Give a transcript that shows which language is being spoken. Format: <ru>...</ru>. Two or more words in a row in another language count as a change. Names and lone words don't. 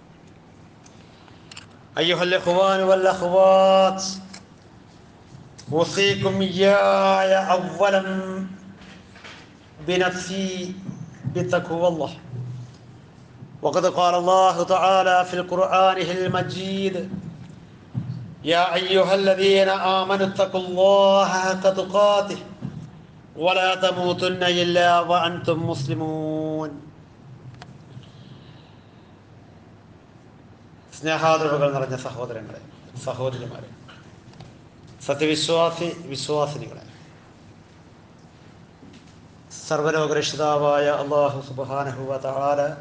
<ar>أيها الإخوان والأخوات، أوصيكم إياي أولا بنفسي بتقوى الله. وقد قال الله تعالى في القرآن المجيد: يا أيها الذين آمنوا اتقوا الله حق تقاته ولا تموتن إلا وأنتم مسلمون.</ar> <ml>സ്നേഹാദരവുകൾ നിറഞ്ഞ സഹോദരങ്ങളെ, സഹോദരിമാരെ, വിശ്വാസിനികളെ, സർവ്വലോകരക്ഷിതാവായ അല്ലാഹു</ml> <ar>سبحانه وتعالى</ar>